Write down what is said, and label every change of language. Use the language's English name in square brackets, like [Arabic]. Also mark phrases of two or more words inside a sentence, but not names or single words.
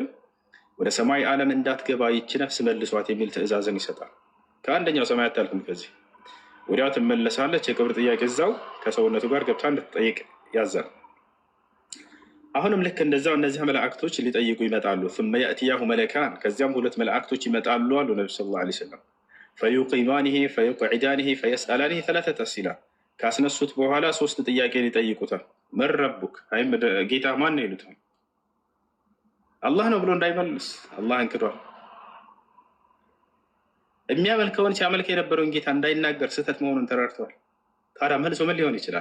[Amharic] ወደ ሰማይ ዓለም እንዳትገባ ይቺ ነፍስ መልሷት የሚል ትእዛዝን ይሰጣል። ከአንደኛው ሰማይ አታልፍም፣ ከዚህ ወዲያው ትመለሳለች። የክብር ጥያቄ እዛው ከሰውነቱ ጋር ገብታ እንድትጠይቅ ያዛል። አሁንም ልክ እንደዛው እነዚህ መላእክቶች ሊጠይቁ ይመጣሉ። [Arabic] ثم يأتياه ملكان [Amharic] ከዚያም ሁለት መላእክቶች ይመጣሉ አሉ ነብዩ [Arabic] صلى الله عليه وسلم። فيقيمانه فيقعدانه فيسألانه ثلاثة أسئلة [Amharic] ካስነሱት በኋላ ሶስት ጥያቄን ይጠይቁታል። [Arabic] من ربك [Amharic] አይ ጌታ ማን ነው ይሉታል። አላህ ነው ብሎ እንዳይመልስ አላህን ክዷል። የሚያመልከውን ሲያመልክ የነበረውን ጌታ እንዳይናገር ስህተት መሆኑን ተረድተዋል። ታዲያ መልሶ ምን ሊሆን ይችላል?